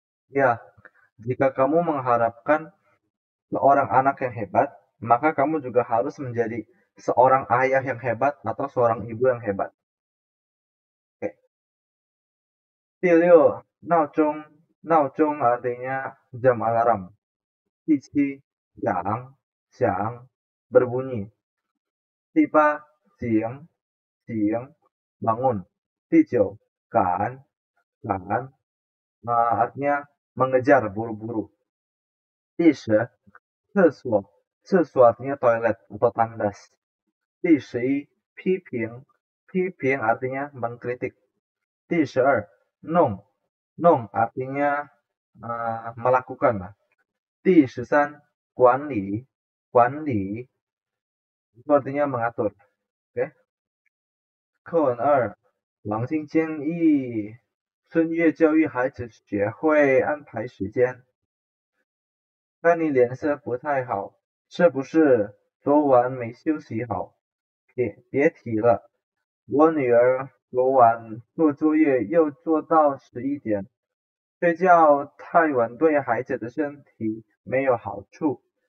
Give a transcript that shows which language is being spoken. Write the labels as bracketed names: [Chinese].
[Indonesian] Ya, jika kamu mengharapkan seorang anak yang hebat, maka kamu juga harus menjadi seorang ayah yang hebat atau seorang ibu yang hebat. Oke. [Chinese] 第六，闹钟 [Indonesian] artinya jam alarm. [Chinese] 第七，响 [Indonesian] berbunyi. [Chinese] 第八，醒 [Indonesian] bangun. [Chinese] 第九，赶 [Indonesian] artinya mengejar buru-buru. [Chinese] 第10，厕所 [Indonesian] artinya toilet atau tandas. [Chinese] 第11，批评 [Indonesian] artinya mengkritik. [Chinese] 第12，弄 [Indonesian] artinya melakukan. [Chinese] 第13，管理 [Indonesian] itu artinya mengatur. Oke. [Chinese] 课文2，王晶建议孙悦教育孩子学会安排时间。看你脸色不太好，是不是昨晚没休息好？别提了，我女儿昨晚做作业又做到11点，睡觉太晚对孩子的身体没有好处。